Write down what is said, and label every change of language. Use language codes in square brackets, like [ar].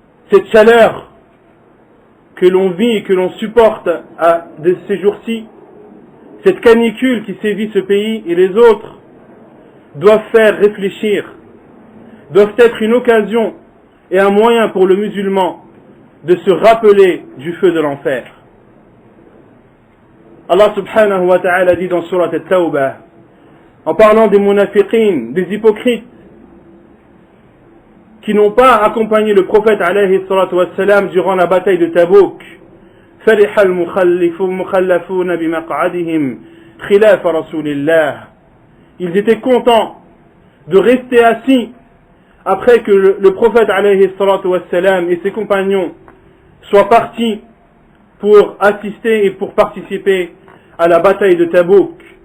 [fr] cette chaleur que l'on vit et que l'on supporte de ces jours-ci, cette canicule qui sévit ce pays et les autres, doivent faire réfléchir, doivent être une occasion et un moyen pour le musulman de se rappeler du feu de l'enfer. Allah subhanahu wa ta'ala dit dans Surat At-Tawbah, en parlant des munafiqin, des hypocrites, qui n'ont pas accompagné le prophète alayhi salatu wassalam durant la bataille de Tabouk. [ar] فرح المخلفون بمقعدهم خلاف رسول الله. [fr] Ils étaient contents de rester assis après que le prophète alayhi salatu wassalam et ses compagnons soient partis pour assister et pour participer à la bataille de Tabouk.